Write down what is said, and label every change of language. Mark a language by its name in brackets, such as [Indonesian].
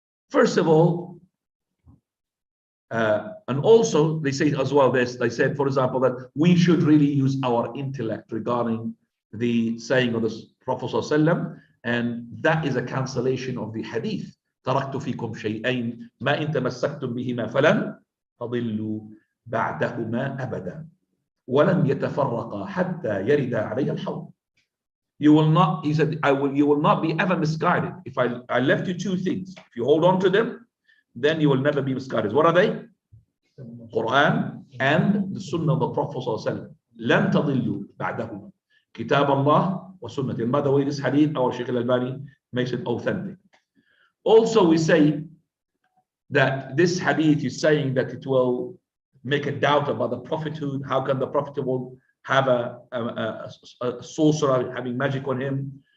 [English] First of all, and also they say as well this, they said, for example, that we should really use our intellect regarding the saying of the Prophet ﷺ, and that is a cancellation of the hadith. [Arabic] تركت فيكم شيئين ما إن تمسكتم بهما فلن تضلوا بعدهما أبدا ولن يتفرقا حتى يرد علي الحوض. [English] You will not, he said, you will not be ever misguided. If I left you two things, if you hold on to them, then you will never be misguided. What are they? Quran and the Sunnah of the Prophet ﷺ. [Arabic] لن تضلوا بعدهما كتاب الله وسنة. [English] And by the way, this hadith, our Shaykh al-Albani makes it authentic. Also, we say that this hadith is saying that it will make a doubt about the prophethood. How can the prophet will have a sorcerer having magic on him?